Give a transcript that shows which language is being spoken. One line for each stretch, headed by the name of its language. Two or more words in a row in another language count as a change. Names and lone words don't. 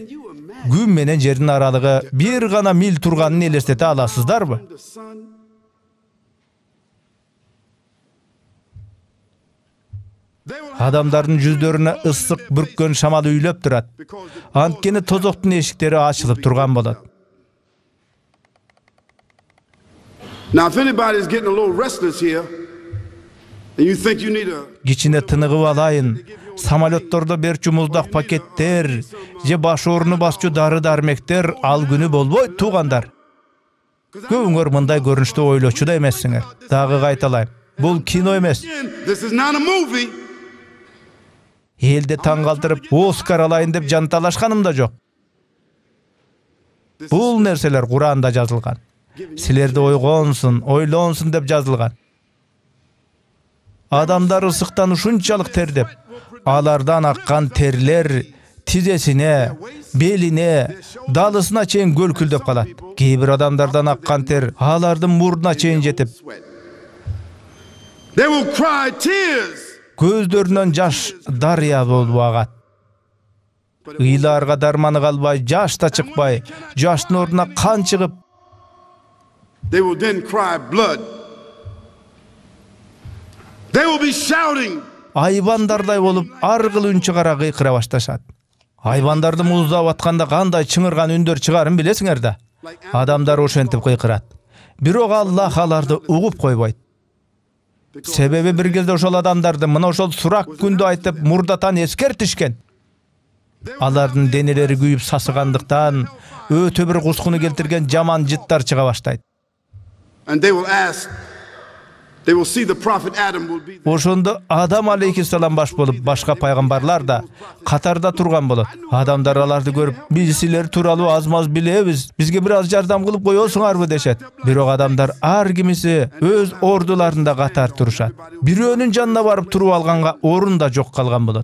Kyrgyz: Күн менен жердин аралыгы 1 гана мил турганын элестете аласыздарбы? Адамдардын жүздөрүнө ысык бүрккөн шамал үйлөп турат. Анткени тозоктун эшиктери ачылып турган болот.
English: Now, if anybody's getting a little restless here, and you think you need a...
Kyrgyz: Кичине тыныгып алайын, самолеттордо берчү муздак пакеттер, же баш орunu басчу дары-дармектер ал күнү болбойт, туугандар. Көбүңөр мындай көрүнүштү ойлочу да эмессиңер. Дагы кайталайм, бул кино эмес.
English: This is not a movie.
Kyrgyz: Элди таң калтырып, Оскар алайын деп жанталашканым да жок. Бул нерселер Куранда жазылган. Силерди ойгонсун, ойлонсун деп жазылган. Адамдар ысыктан ушунчалык тердеп, алардан аккан терлер тизесине, белине, далысына чейин көлкүлдөп калат. Кээ бир адамдардан аккан тер алардын мурдуна чейин жетип,
English: They will cry tears.
Kyrgyz: көздөрүнөн жаш дарыя болуп агат. Ыйларга дарманы калбай, жаш да чыкпай, жаштын ордуна кан чыгып,
English: They will then cry blood. They will be shouting.
Kyrgyz: айбандардай болуп, аргыл үн чыгара кыйкыра башташат. Айбандарды муздап атканда кандай чыңырган үндөр чыгарын билесиңер да. Адамдар ошентип кыйкырат. Бирок Аллах аларды угуп койбойт. Себеби бир кезде ошол адамдарды мына ошол сурак күндү айтып мурдатан эскертишкен. Алардын денелери күйүп сасыгандыктан өтө бир кускуну келтирген жаман жыттар чыга баштайт.
English: And they will ask, they will see the prophet Adam will be there.
Kyrgyz: Ошондо Адам алейхиссалам баш болуп, башка пайгамбарлар да катарда турган болот. Адамдар аларды көрүп, биз силер тууралуу аз-маз билебиз, бизге бир аз жардам кылып коесуңарбы дешет. Бирок адамдар ар кимиси өз ордуларында катар турушат. Бирөөнүн жанына барып туруп алганга орун да жок калган болот.